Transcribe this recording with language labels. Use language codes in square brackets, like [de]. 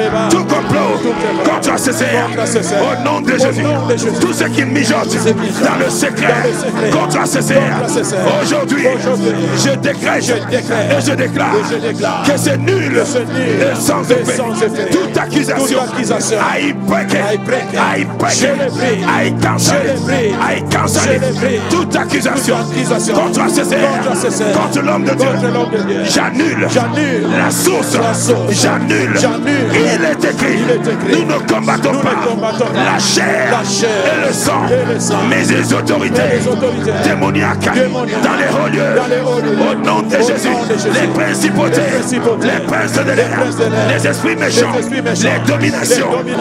[fr] Tout complot contre Césaire, au nom de Jésus, tout ce qui mijote dans le secret contre Césaire, aujourd'hui, je décrète et je déclare que c'est nul et sans effet. Toute accusation, [en] I break it, I cancel it. [fr] Toute accusation contre Césaire, contre l'homme de Dieu, j'annule la source, j'annule. Il est écrit, nous ne combattons pas la chair et le sang, mais les autorités démoniaques dans les hauts lieux, au nom de Jésus, les principautés, les princes de l'air, les esprits méchants, les dominations.